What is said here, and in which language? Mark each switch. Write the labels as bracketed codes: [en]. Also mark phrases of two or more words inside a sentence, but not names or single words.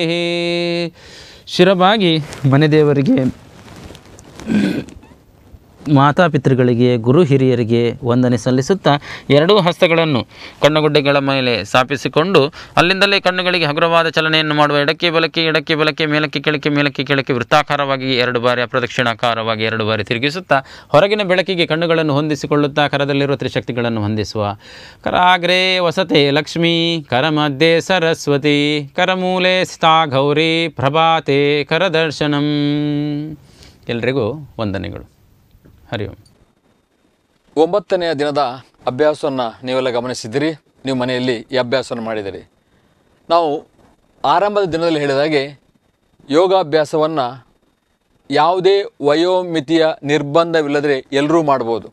[kn] ಶಿರಬಾಗಿ ಮನೆದೇವರಿಗೆ, ಮಾತಾಪಿತೃಗಳಿಗೆ, ಗುರು ಹಿರಿಯರಿಗೆ ವಂದನೆ ಸಲ್ಲಿಸುತ್ತಾ ಎರಡೂ ಹಸ್ತಗಳನ್ನು ಕಣ್ಣುಗುಡ್ಡೆಗಳ ಮೇಲೆ ಸ್ಥಾಪಿಸಿಕೊಂಡು ಅಲ್ಲಿಂದಲೇ ಕಣ್ಣುಗಳಿಗೆ ಹಗುರವಾದ ಚಲನೆಯನ್ನು ಮಾಡುವ. ಎಡಕ್ಕೆ ಬಲಕ್ಕೆ, ಎಡಕ್ಕೆ ಬಲಕ್ಕೆ, ಮೇಲಕ್ಕೆ ಕೆಳಕ್ಕೆ, ಮೇಲಕ್ಕೆ ಕೆಳಕ್ಕೆ ವೃತ್ತಾಕಾರವಾಗಿ 2 ಬಾರಿ, ಅಪ್ರದಕ್ಷಿಣಾಕಾರವಾಗಿ 2 ಬಾರಿ ತಿರುಗಿಸುತ್ತಾ ಹೊರಗಿನ ಬೆಳಕಿಗೆ ಕಣ್ಣುಗಳನ್ನು ಹೊಂದಿಸಿಕೊಳ್ಳುತ್ತಾ ಕರದಲ್ಲಿರುವ ತ್ರಿಶಕ್ತಿಗಳನ್ನು ಹೊಂದಿಸುವ. [sa] ಕರಾಗ್ರೇ ವಸತೆ ಲಕ್ಷ್ಮೀ, ಕರಮಧ್ಯೆ ಸರಸ್ವತಿ, ಕರಮೂಲೆ ಸ್ಥಾ ಗೌರಿ, ಪ್ರಭಾತೆ ಕರದರ್ಶನಂ. [kn] ಎಲ್ರಿಗೂ ವಂದನೆಗಳು. ಹರಿ ಓಂ. 9ನೆಯ ದಿನದ ಅಭ್ಯಾಸವನ್ನು ನೀವೆಲ್ಲ ಗಮನಿಸಿದ್ದೀರಿ. ನೀವು ಮನೆಯಲ್ಲಿ ಈ ಅಭ್ಯಾಸವನ್ನು ಮಾಡಿದ್ದೀರಿ. ನಾವು ಆರಂಭದ ದಿನದಲ್ಲಿ ಹೇಳಿದಾಗೆ ಯೋಗಾಭ್ಯಾಸವನ್ನು ಯಾವುದೇ ವಯೋಮಿತಿಯ ನಿರ್ಬಂಧವಿಲ್ಲದೆ ಎಲ್ಲರೂ ಮಾಡ್ಬೋದು.